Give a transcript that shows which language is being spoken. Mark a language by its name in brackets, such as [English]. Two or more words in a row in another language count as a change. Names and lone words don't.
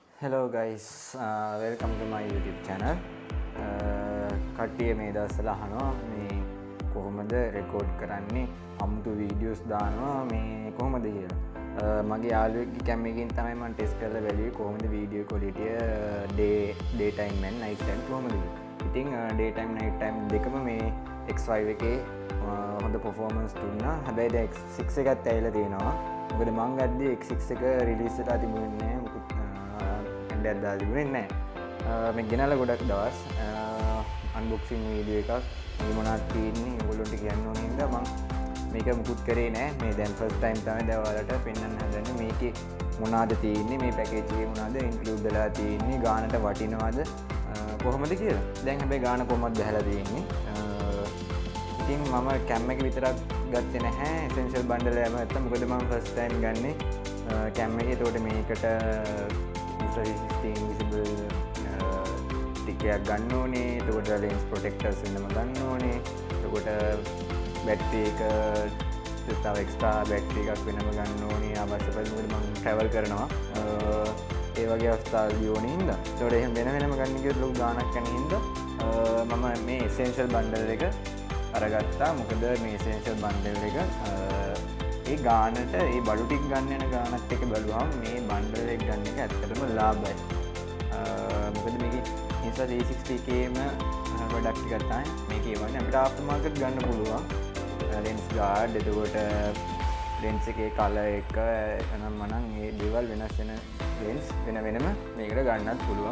[English] Hello guys, welcome to my YouTube channel. [Sinhala] කට්ටිය මේ දවස්වල අහනවා මේ කොහොමද රෙකෝඩ් කරන්නේ අමුතු වීඩියෝස් දානවා මේ කොහොමද කියලා. මගේ යාළුවෙක්ගේ කැම් එකකින් තමයි මම ටෙස්ට් කරලා බැලුවේ කොහොමද වීඩියෝ ක්වොලිටිය [English] day time and night time [Sinhala] කොහොමද කියලා. ඉතින් [English] day time night time [Sinhala] දෙකම මේ X5 එකේ හොඳ performance දුන්නා. හැබැයි දැන් X6 එකත් ඇවිල්ලා තියෙනවා. මොකද මං ගද්දි X6 එක රිලීස් වෙලා තිබුණේ නැහැ. දාලා තිබුණේ නැහැ. මේ ගෙනල්ලා ගොඩක් දවස් [English] unboxing video [Sinhala] එකක් මේ මොනවද තියෙන්නේ ඔයගොල්ලන්ට කියන්න ඕනේ හින්දා මම මේක මුකුත් කරේ නැහැ. මේ දැන් [English] first time [Sinhala] තමයි දැන් ඔයාලට පෙන්වන්න හදන්නේ මේකේ මොනවද තියෙන්නේ මේ පැකේජ් එකේ මොනවද ඉන්ක්ලූඩ් වෙලා තියෙන්නේ ගානට වටිනවද කොහොමද කියලා. දැන් හැබැයි ගාන කොහොමද බහලා තියෙන්නේ. ඉතින් මම කැම් එක විතරක් ගත්තේ නැහැ [English] essential bundle [Sinhala] එකම නැත්තම් මොකද මම [English] first time [Sinhala] ගන්නේ කැම් එකේ. ඒකට මේකට 360 invisible ටිකයක් ගන්න ඕනේ. එතකොට [English] lens protectors [Sinhala] වෙනම ගන්න ඕනේ. එතකොට බැටරි එක තව [English] extra battery [Sinhala] එකක් වෙනම ගන්න ඕනේ. අවශ්‍ය පරිදි මොකද මම travel කරනවා. ඒ වගේ අවස්ථාවලදී ඕනේ හින්දා. ඒතකොට එහෙම වෙනම ගන්න කිව්වොත් ලොකු ගාණක් යන හින්දා මම මේ [English] essential bundle [Sinhala] එක අරගත්තා. මොකද මේ [English] essential bundle [Sinhala] එක ඒ ගානට ඒ බඩු ටික ගන්න යන ගානත් එක බලුවම මේ බන්ඩල් එක ගන්න එක ඇත්තටම ලාභයි. මොකද මේකේ Insta 360kම ප්‍රොඩක්ට් ටිකක් තමයි මේකේ වන්නේ. අපිට [English] after market [Sinhala] ගන්න පුළුවන්. [English] lens guard [Sinhala] එතකොට lens එකේ color එක එනම් මනම් මේ දේවල් වෙනස් වෙන lens වෙනම මේකට ගන්නත් පුළුවන්.